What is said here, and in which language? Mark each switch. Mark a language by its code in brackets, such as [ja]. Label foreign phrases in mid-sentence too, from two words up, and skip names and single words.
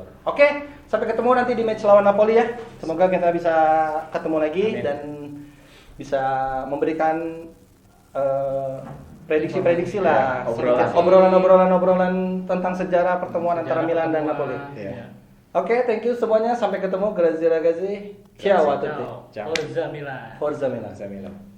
[id] Oke, sampai ketemu nanti di match lawan Napoli ya. Semoga kita bisa ketemu lagi. Amin. Dan bisa memberikan prediksi-prediksi lah, obrolan tentang sejarah pertemuan antara Milan dan Napoli. Oke, [en] thank you [id] semuanya, sampai ketemu. [it] Grazie ragazzi. Ciao a tutti. Forza Milan. Forza Milan.